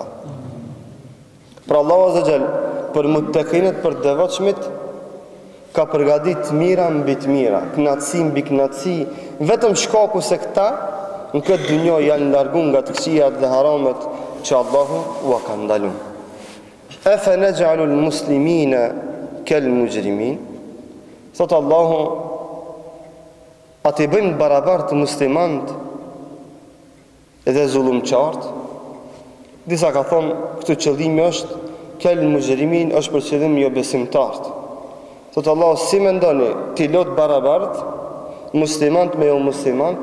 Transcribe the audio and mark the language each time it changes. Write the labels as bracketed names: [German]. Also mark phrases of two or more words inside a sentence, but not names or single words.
[Albanian] Pra Allahu [Arabic] عز وجل [Albanian] për muttaqinët, për devotshmit, ka përgatitur të mira mbi të mira, kënaqësi mbi kënaqësi, vetëm shkaku se këta në këtë dunjë janë larguar nga të këqijat dhe haramet që Allahu ua ka ndaluar. [Arabic] أفنجعل المسلمين كالمجرمين? [Albanian] Thot Allahu, a të bëjmë barabartë muslimant edhe zullumqart? Disa ka thonë, këtu qëllimi është, kal-mujrimin është për qëllim jo besimtart. Thot Allahu, si mendoni t'i lot barabartë muslimant me jo muslimant?